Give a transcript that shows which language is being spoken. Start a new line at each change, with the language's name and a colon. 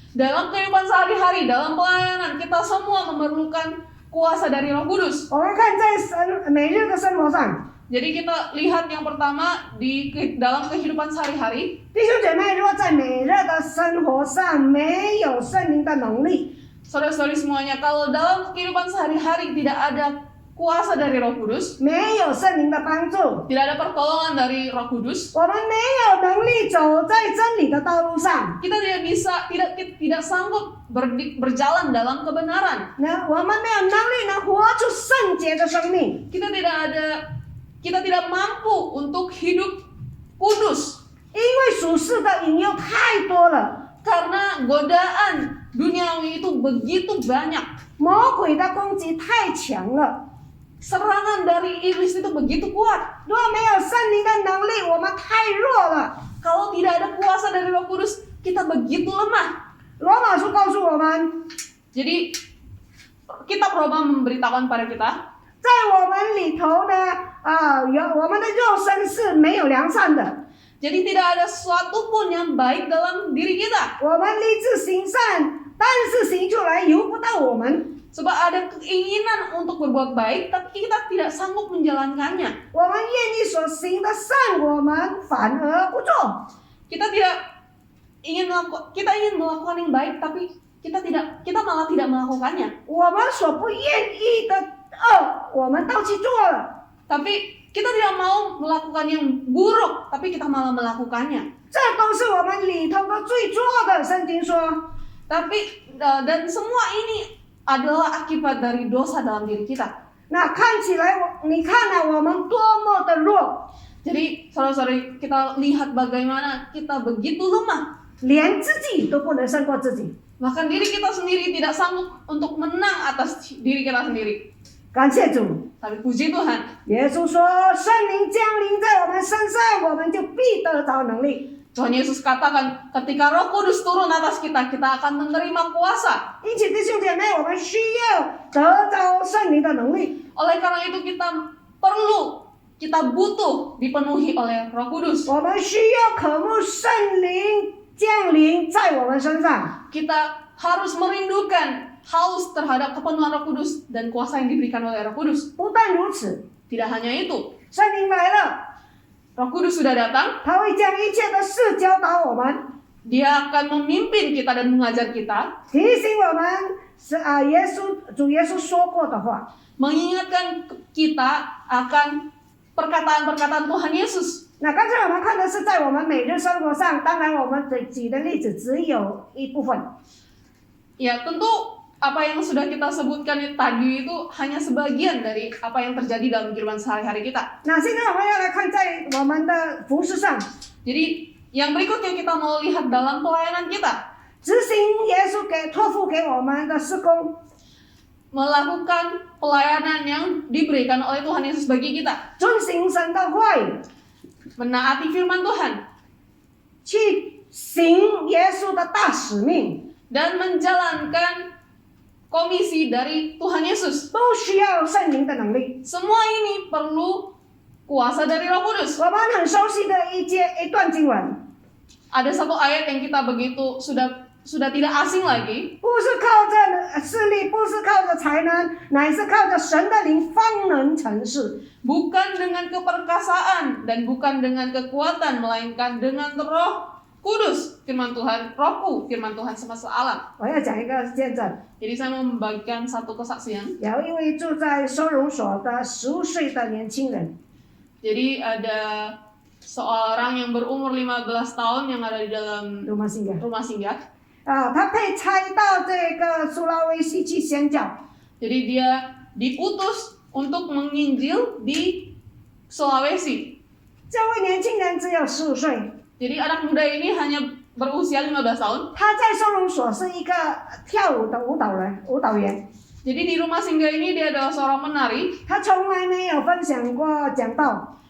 Indonesian: Dalam kehidupan sehari-hari, dalam pelayanan, kita semua memerlukan kuasa dari Roh Kudus.
Chinese: 我们看在每日的生活上，
Indonesian: Jadi kita lihat yang pertama dalam kehidupan sehari-hari,
Chinese: 弟兄姐妹，如果在每日的生活上没有圣灵的能力，
Indonesian: saudara-saudari semuanya, kalau dalam kehidupan sehari-hari tidak ada kuasa dari Roh Kudus,
Chinese: 没有圣灵的帮助，
Indonesian: tidak ada pertolongan dari Roh Kudus,
Chinese: 我们没有能力走在真理的道路上。
Indonesian: kita tidak sanggup berjalan dalam kebenaran.
Chinese: 那我们没有能力能活出圣洁的生命，
Indonesian: Kita tidak mampu untuk hidup kudus
Chinese: 因为属世的引诱太多了，
Indonesian: karena godaan duniawi itu begitu banyak.
Chinese: 魔鬼的攻击太强了。
Indonesian: Serangan dari iblis itu begitu kuat.
Chinese: 如果没有圣灵的能力，我们太弱了。
Indonesian: Kalau tidak ada kuasa dari Roh Kudus, kita begitu lemah.
Chinese: 罗马书告诉我们，
Indonesian: Jadi kitab Roma memberitakan pada kita,
Chinese: 在我们里头呢，我们的肉身是没有良善的，
Indonesian: jadi tidak ada sesuatu pun yang baik dalam diri kita.
Chinese: 我们立志行善，但是行出来由不到我们。
Indonesian: Sebab ada keinginan untuk berbuat baik, tapi kita tidak sanggup menjalankannya.
Chinese: 我们愿意所行的善，我们反而不做。
Indonesian: Kita ingin melakukan yang baik, tapi kita malah tidak melakukannya.
Chinese: 我们所不愿意的恶，我们都去做了。
Indonesian: Tapi kita tidak mau melakukan yang buruk, tapi kita malah melakukannya.
Chinese: 这都是我们里头的罪作的。圣经说，
Indonesian: Tapi dan semua ini adalah akibat dari dosa dalam diri kita.
Chinese: 那看起来你看了我们多么的弱，
Indonesian: Jadi saudara-saudari, kita lihat bagaimana kita begitu lemah.
Chinese: 连自己都不能胜过自己。
Indonesian: Bahkan diri kita sendiri tidak sanggup untuk menang atas diri kita sendiri.
Chinese: 感谢主，
Indonesian: Tapi puji Tuhan,
Chinese: 耶稣说：“圣灵降临在我们身上，我们就必得着能力。
Indonesian: Tuhan Yesus katakan ketika Roh Kudus turun atas kita, kita akan menerima kuasa. ”
Chinese: 因此，弟兄姐妹，我们需要得着圣灵的能力。
Indonesian: Oleh karena itu kita butuh dipenuhi oleh Roh Kudus.
Chinese: 我们需要渴慕圣灵降临在我们身上。
Indonesian: Kita harus merindukan haus terhadap kepenuhan Roh Kudus dan kuasa yang diberikan oleh Roh Kudus.
Chinese: 不但如此，
Indonesian: Tidak hanya itu,
Chinese: 圣灵来了，
Indonesian: Roh Kudus sudah datang,
Chinese: 他会将一切的事教导我们，
Indonesian: Dia akan memimpin kita dan mengajar kita,
Chinese: 提醒我们主耶稣说过的话。
Indonesian: mengingatkan kita akan perkataan-perkataan Tuhan Yesus.
Chinese: 那刚才我们看的是在我们每日生活上，当然我们举的例子只有一部分。
Indonesian: Ya, tentu apa yang sudah kita sebutkan tadi itu hanya sebagian dari apa yang terjadi dalam kehidupan sehari-hari kita.
Chinese: 那现在我们要来看在我们的服事上，
Indonesian: Jadi, yang berikutnya kita mau lihat dalam pelayanan kita.
Chinese: 执行耶稣托付给我们的事工，
Indonesian: Melakukan pelayanan yang diberikan oleh Tuhan Yesus bagi kita.
Chinese: 遵行神的话语，
Indonesian: Menaati firman Tuhan.
Chinese: 去行耶稣的大使命，
Indonesian: Dan menjalankan komisi dari Tuhan Yesus.
Chinese: 都需要圣灵的能力。
Indonesian: Semua ini perlu kuasa dari Roh Kudus.
Chinese: 我们很熟悉的一段经文，
Indonesian: Ada satu ayat yang kita begitu sudah tidak asing lagi.
Chinese: 不是靠着势力，不是靠着才能，乃是靠着神的灵方能成事。
Indonesian: Bukan dengan keperkasaan dan bukan dengan kekuatan, melainkan dengan Roh Kudus, firman Tuhan, Rohku, firman Tuhan semesta alam.
Chinese: 我要讲一个见证，
Indonesian: Jadi saya mau membagikan satu kesaksian.
Chinese: 有一位住在收容所的15岁的年轻人，
Indonesian: Jadi ada seorang yang berumur 15 tahun yang ada di dalam rumah singgah rumah singgah.
Chinese: 他被差到这个苏拉威西去宣教。
Indonesian: Jadi dia diutus untuk menginjil di Sulawesi.
Chinese: 这位年轻人只有15岁，
Indonesian: Jadi anak muda ini hanya berusia 15 tahun.
Chinese: 他在收容所是一个跳舞的舞蹈员。
Indonesian: Jadi di rumah singgah ini dia adalah seorang menari.
Chinese: 他从来没有分享过讲道，